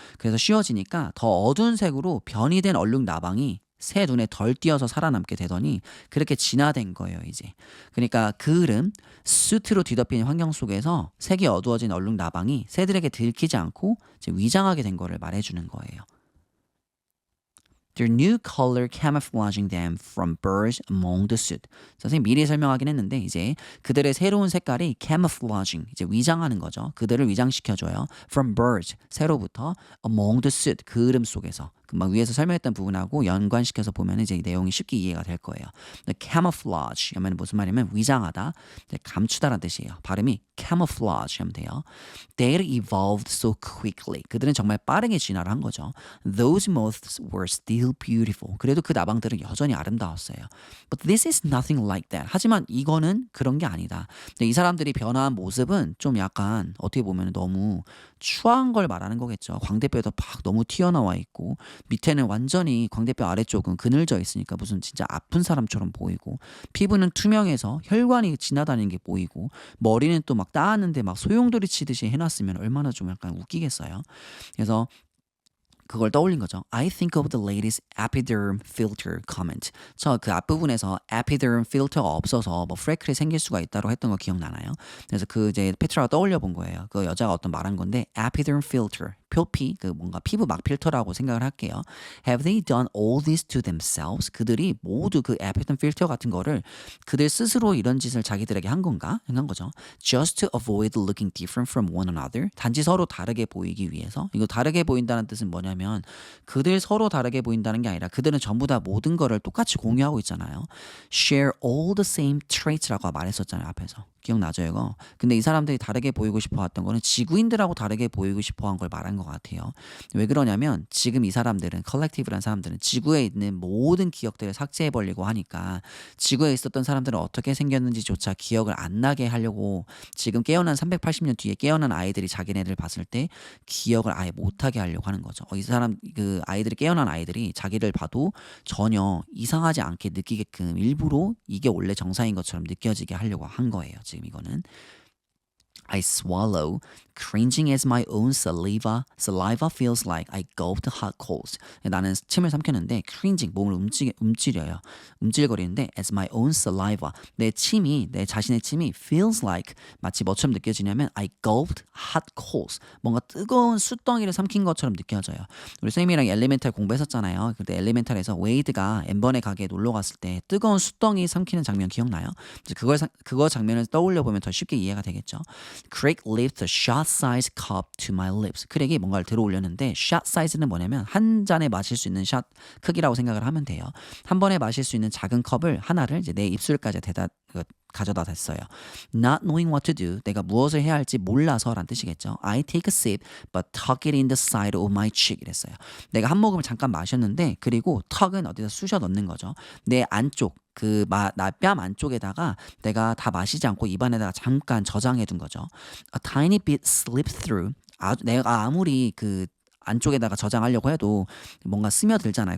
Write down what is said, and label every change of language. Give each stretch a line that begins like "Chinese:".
Korean: 그래서 쉬워지니까 더 어두운 색으로 변이 된 얼룩 나방이 새 눈에 덜 띄어서 살아남게 되더니 그렇게 진화된 거예요, 이제. 그러니까 그을음, 수트로 뒤덮인 환경 속에서 색이 어두워진 얼룩 나방이 새들에게 들키지 않고 이제 위장하게 된 거를 말해주는 거예요.
English: Their new color camouflaging them from birds among the soot.
Korean: 선생님 미리 설명하긴 했는데 이제 그들의 새로운 색깔이 camouflaging, 이제 위장하는 거죠. 그들을 위장시켜줘요. From birds, 새로부터 among the soot, 그을음 속에서. 막 위에서 설명했던 부분하고 연관시켜서 보면 이제 이 내용이 쉽게 이해가 될 거예요. camouflage 하면 무슨 말이냐면 위장하다, 감추다라는 뜻이에요. 발음이 camouflage 하면 돼요.
English: They evolved so quickly.
Korean: 그들은 정말 빠르게 진화를 한 거죠.
English: Those moths were still beautiful.
Korean: 그래도 그 나방들은 여전히 아름다웠어요.
English: But this is nothing like that.
Korean: 하지만 이거는 그런 게 아니다. 이 사람들이 변화한 모습은 좀 약간 어떻게 보면 너무 추한 걸 말하는 거겠죠. 광대뼈도 막 너무 튀어나와 있고 밑에는 완전히 광대뼈 아래쪽은 그늘져 있으니까 무슨 진짜 아픈 사람처럼 보이고 피부는 투명해서 혈관이 지나다니는 게 보이고 머리는 또 막 따았는데 막 소용돌이 치듯이 해놨으면 얼마나 좀 약간 웃기겠어요. 그래서 그걸 떠올린 거죠. I think of the latest epiderm filter comment. 저 그 앞부분에서 epiderm filter가 없어서 뭐 프레클이 생길 수가 있다고 했던 거 기억나나요? 그래서 그 이제 페트라가 떠올려 본 거예요. 그 여자가 어떤 말한 건데 epiderm filter, 표피, 그 뭔가 피부 막 필터라고 생각을 할게요. Have they done all this to themselves? 그들이 모두 그 epiderm filter 같은 거를 그들 스스로 이런 짓을 자기들에게 한 건가? 한 거죠. Just to avoid looking different from one another. 단지 서로 다르게 보이기 위해서. 이거 다르게 보인다는 뜻은 뭐냐면 그들 서로 다르게 보인다는 게 아니라 그들은 전부 다 모든 거를 똑같이 공유하고 있잖아요. Share all the same traits 라고 말했었잖아요, 앞에서. 기억나죠, 이거? 근데 이 사람들이 다르게 보이고 싶어 했던 거는 지구인들하고 다르게 보이고 싶어 한 걸 말한 것 같아요. 왜 그러냐면 지금 이 사람들은, 컬렉티브라는 사람들은 지구에 있는 모든 기억들을 삭제해버리고 하니까 지구에 있었던 사람들은 어떻게 생겼는지조차 기억을 안 나게 하려고 지금 깨어난 380년 뒤에 깨어난 아이들이 자기네들 봤을 때 기억을 아예 못하게 하려고 하는 거죠. 이 사람, 그 아이들이, 깨어난 아이들이 자기를 봐도 전혀 이상하지 않게 느끼게끔 일부러 이게 원래 정상인 것처럼 느껴지게 하려고 한 거예요.
English: 지금 이거는 I swallow, cringing as my own saliva feels like I gulped hot coals.
Korean: 나는 침을 삼켰는데 cringing, 몸을 움찔려요. 움찔거리는데 as my own saliva, 내 자신의 침이 feels like, 마치 뭐처럼 느껴지냐면 I gulped hot coals, 뭔가 뜨거운 숯덩이를 삼킨 것처럼 느껴져요. 우리 쌤이랑 엘리멘탈 공부했었잖아요. 그때 엘리멘탈에서 웨이드가 엠번의 가게에 놀러 갔을 때 뜨거운 숯덩이 삼키는 장면 기억나요? 그거 장면을 떠올려 보면 더 쉽게 이해가 되겠죠.
English: Craig lifted a shot-sized cup to my lips.
Korean: 크랙이 뭔가를 들어 올렸는데 shot size는 뭐냐면 한 잔에 마실 수 있는 샷 크기라고 생각을 하면 돼요. 한 번에 마실 수 있는 작은 컵을 하나를 이제 내 입술까지 가져다 댔어요. Not knowing what to do, 내가 무엇을 해야 할지 몰라서란 뜻이겠죠.
English: I take a sip but tuck it in the side of my cheek 이랬어요.
Korean: 내가 한 모금을 잠깐 마셨는데 그리고 턱은 어디다 쑤셔 넣는 거죠. 내 안쪽 나 뺨 안쪽에다가 내가 다 마시지 않고 입안에다가 잠깐 저장해 둔 거죠. A tiny bit slipped through. 내가 아무리 안쪽에다가 저장하려고 해도 뭔가 스며들잖아요.